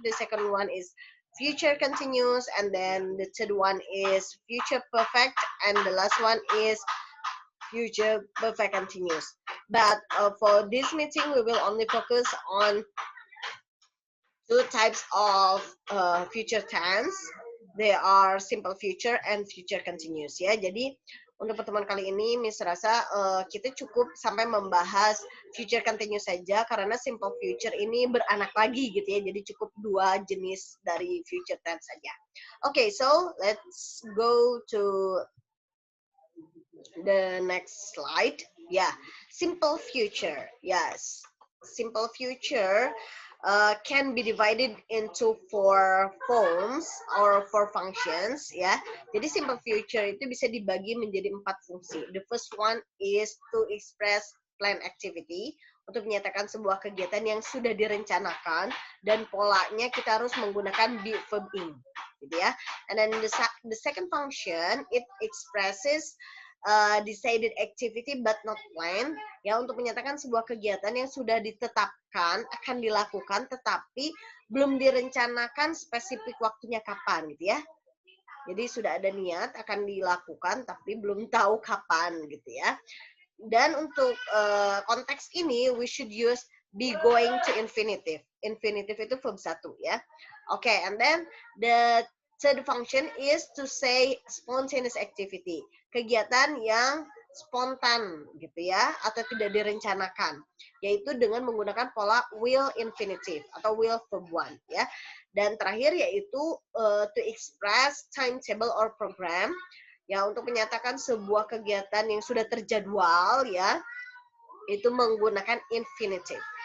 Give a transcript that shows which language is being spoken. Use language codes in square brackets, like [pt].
[en] The second one is future continuous, and then the third one is future perfect, and the last one is future perfect continuous. But for this meeting, we will only focus on 2 types of future tense. They are simple future and future continuous, ya. [id] Jadi untuk pertemuan kali ini, Miss rasa kita cukup sampai membahas future continuous saja karena simple future ini beranak lagi, gitu ya. Jadi cukup 2 jenis dari future tense saja. [en] Okay, so let's go to the next slide. Yeah, simple future. Yes, simple future can be divided into 4 forms or 4 functions. [id] Ya, jadi simple future itu bisa dibagi menjadi 4 fungsi. [en] The first one is to express planned activity, [id] untuk menyatakan sebuah kegiatan yang sudah direncanakan dan polanya kita harus menggunakan be verb ing, gitu ya. [en] And then the second function, it expresses decided activity but not planned, [id] ya, untuk menyatakan sebuah kegiatan yang sudah ditetapkan akan dilakukan tetapi belum direncanakan spesifik waktunya kapan, gitu ya. Jadi sudah ada niat akan dilakukan tapi belum tahu kapan, gitu ya. Dan untuk konteks ini [en] we should use be going to infinitive. [id] Infinitive itu verb 1, ya. [en] Okay, and then the third function is to say spontaneous activity. [id] Kegiatan yang spontan, gitu ya, atau tidak direncanakan, yaitu dengan menggunakan pola will infinitive atau will verb 1, ya. Dan terakhir yaitu [en] to express timetable or program, [id] ya, untuk menyatakan sebuah kegiatan yang sudah terjadwal, ya, itu menggunakan infinitive.